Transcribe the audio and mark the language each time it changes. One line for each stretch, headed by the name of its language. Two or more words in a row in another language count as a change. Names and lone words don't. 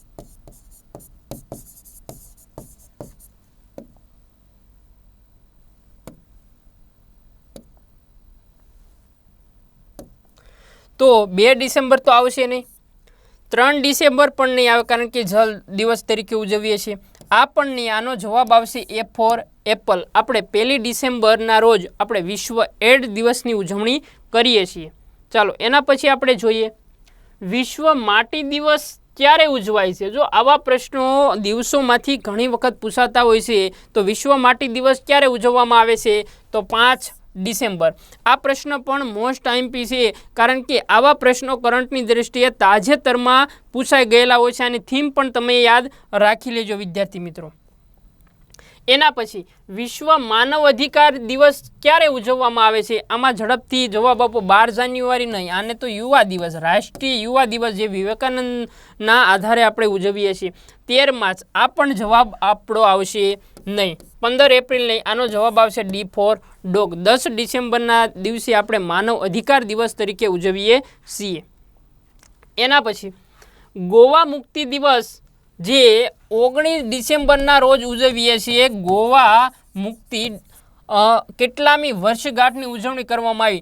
Gujarati: તો 2 ડિસેમ્બર તો આવશે નહીં, 3 ડિસેમ્બર પણ નહીં આવે, કારણ કે જળ દિવસ તરીકે ઉજવીએ છીએ। આ પણ નહીં, આનો જવાબ આવશે
English: A for Apple.
Gujarati: આપણે 1 ડિસેમ્બરના રોજ આપણે વિશ્વ એડ્સ દિવસની ઉજવણી કરીએ છીએ। ચાલો એના પછી આપણે જોઈએ વિશ્વ માટી દિવસ ક્યારે ઉજવાય છે। જો આવા પ્રશ્નો દિવસોમાંથી ઘણી વખત પૂછાતા હોય છે, તો વિશ્વ માટી દિવસ ક્યારે ઉજવવામાં આવે છે? તો 5 ડિસેમ્બર. આ પ્રશ્ન પણ
English: most IMP
Gujarati: છે, કારણ કે આવા પ્રશ્નો કરંટની દૃષ્ટિએ તાજેતરમાં પૂછાઈ ગયેલા હોય છે, અને થીમ પણ તમે યાદ રાખી લેજો વિદ્યાર્થી મિત્રો। એના પછી વિશ્વ માનવ અધિકાર દિવસ ક્યારે ઉજવવામાં આવે છે? આમાં ઝડપથી જવાબ આપો. 12 જાન્યુઆરી નહીં, આને તો યુવા દિવસ, રાષ્ટ્રીય યુવા દિવસ, જે વિવેકાનંદના આધારે આપણે ઉજવીએ છીએ। 13 માર્ચ, આ પણ જવાબ આપણો આવશે નહીં। 15 એપ્રિલ નહીં, આનો જવાબ આવશે
English: D for dog.
Gujarati: 10 ડિસેમ્બરના દિવસે આપણે માનવ અધિકાર દિવસ તરીકે ઉજવીએ છીએ। એના પછી ગોવા મુક્તિ દિવસ, જે 19 ડિસેમ્બરના રોજ ઉજવીએ છીએ। गोवा मुक्ति કેટલામી વર્ષગાંઠની ઉજવણી કરવામાં આવી?